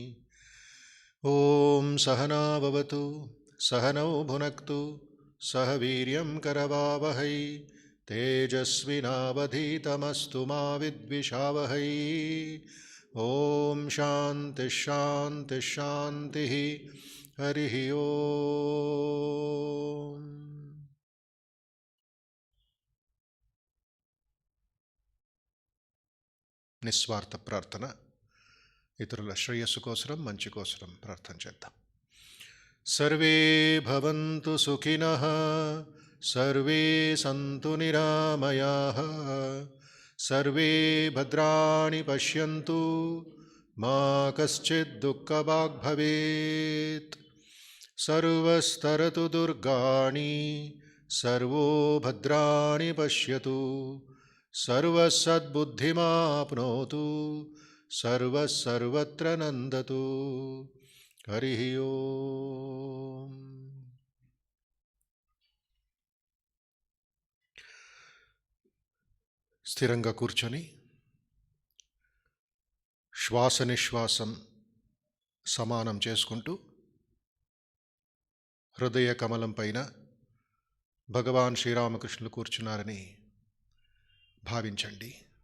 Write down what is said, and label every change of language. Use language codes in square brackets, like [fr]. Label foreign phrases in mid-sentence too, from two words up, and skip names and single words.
[sa] ॐ सहना भवतु सहनौ भुनक्तु सह वीर्यं करवावहै तेजस्विनावधीतमस्तु मा विद्विषावहै। ओम शांति शांति शांति हरि ओम। [te] నిస్వార్థ ప్రార్థన. ఇతరుల శ్రేయస్సు కోసరం మంచి కోసరం ప్రార్థన చేద్దాం. [sa] सर्वे भवन्तु सुखिनः सर्वे सन्तु निरामयाः सर्वे भद्राणि पश्यन्तु मा कश्चित् दुःखभाग् भवेत्। सर्वस्तरतु दुर्गाणि सर्वो भद्राणि पश्यतु सर्वसद्बुद्धिमाप्नोतु सर्वत्र नन्दतु। हरि ओम्। [te] స్థిరంగా కూర్చొని శ్వాస నిశ్వాసం సమానం చేసుకుంటూ హృదయ కమలం పైన భగవాన్ శ్రీరామకృష్ణులు కూర్చున్నారని భావించండి.